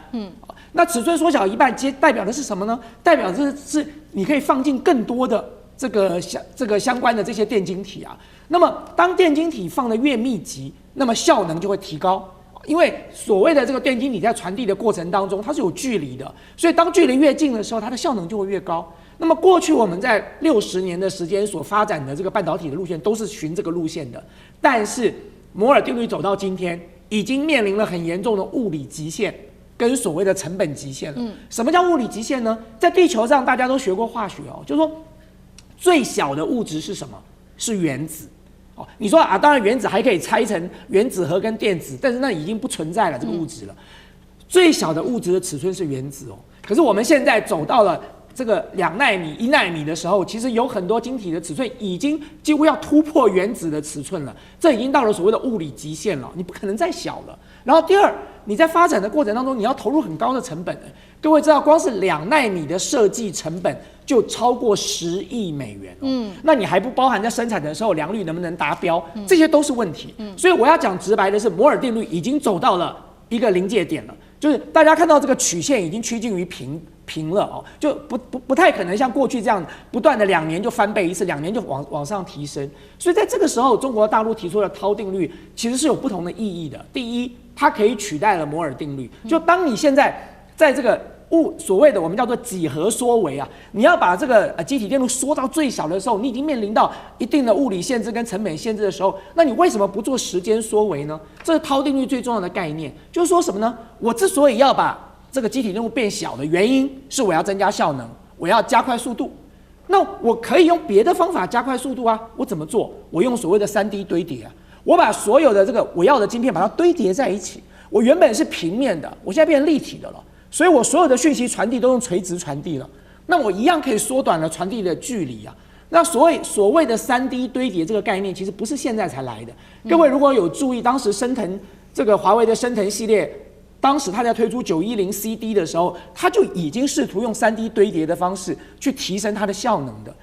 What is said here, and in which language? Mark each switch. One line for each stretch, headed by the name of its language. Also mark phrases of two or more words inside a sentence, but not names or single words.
Chinese: 那尺寸縮小一半，代表的是什麼呢？代表的是你可以放進更多的這個相關的這些電晶體那麼當電晶體放得越密集，那麼效能就會提高。因為所謂的這個電晶體在傳遞的過程當中，它是有距離的，所以當距離越近的時候，它的效能就會越高。那麼過去我們在60年的時間所發展的這個半導體的路線都是循這個路線的，但是摩爾定律走到今天，已經面臨了很嚴重的物理極限跟所謂的成本極限了。什麼叫物理極限呢？在地球上大家都學過化學就是說最小的物質是什麼？是原子。你說當然原子還可以拆成原子核跟電子，但是那已經不存在了这個物質了。最小的物質的尺寸是原子可是我們現在走到了這個2奈米、1奈米的時候，其實有很多晶體的尺寸已經幾乎要突破原子的尺寸了，這已經到了所謂的物理極限了，你不可能再小了。然後第二，你在發展的過程當中，你要投入很高的成本各位知道，光是2奈米的設計成本就超過10億美元那你還不包含在生產的時候良率能不能達標，這些都是問題所以我要講直白的是，摩爾定律已經走到了一個臨界點了，就是大家看到這個曲線已經趨近於平了哦，就不太可能像過去這樣不斷的2年就翻倍一次，2年就往上提升。所以在這個時候，中國大陸提出的韜定律其實是有不同的意義的。第一，它可以取代了摩爾定律，就當你現在在這個所謂的我們叫做幾何縮微啊，你要把這個積體電路縮到最小的時候，你已經面臨到一定的物理限制跟成本限制的時候，那你為什麼不做時間縮微呢？這是韜定律最重要的概念，就是說什麼呢？我之所以要把這個積體電路變小的原因是我要增加效能，我要加快速度。那我可以用別的方法加快速度啊，我怎麼做？我用所謂的3D 堆疊啊，我把所有的這個我要的晶片把它堆疊在一起。我原本是平面的，我現在變成立體的了，所以我所有的讯息傳遞都用垂直傳遞了。那我一樣可以縮短了傳遞的距離啊。那所謂的3D 堆疊這個概念，其實不是現在才來的。各位如果有注意，當時昇騰這個華為的昇騰系列。當時他在推出910CD 的時候，他就已經試圖用3D 堆疊的方式去提升它的效能的。